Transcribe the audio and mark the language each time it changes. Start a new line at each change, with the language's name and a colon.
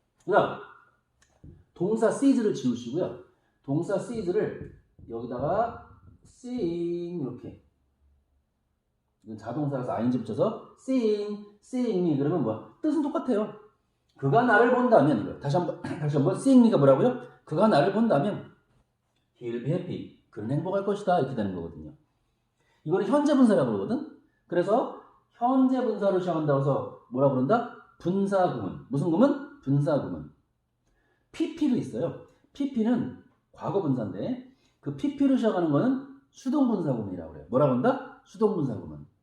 Korean: 그 다음 동사 seize를 지우시고요. 동사 seize를 여기다가 seeing 이렇게 이건 자동사라서 ing 붙여서
English: seeing me
Korean: 그러면 뭐야? 뜻은 똑같아요. 그가 나를 본다면 이거 다시 한번
English: seeing me
Korean: 가 뭐라고요? 그가 나를 본다면
English: he will be happy.
Korean: 그는 행복할 것이다 이렇게 되는 거거든요. 이거는 현재 분사라고 그러거든. 그래서 현재 분사로 시작한다고 해서 뭐라 그런다? 분사 구문. 무슨 구문? 분사 구문. pp도 있어요. pp는 과거 분사인데 그 pp로 시작하는 거는 수동 분사 구문이라고 그래요. 뭐라고 한다? 수동 분사 구문.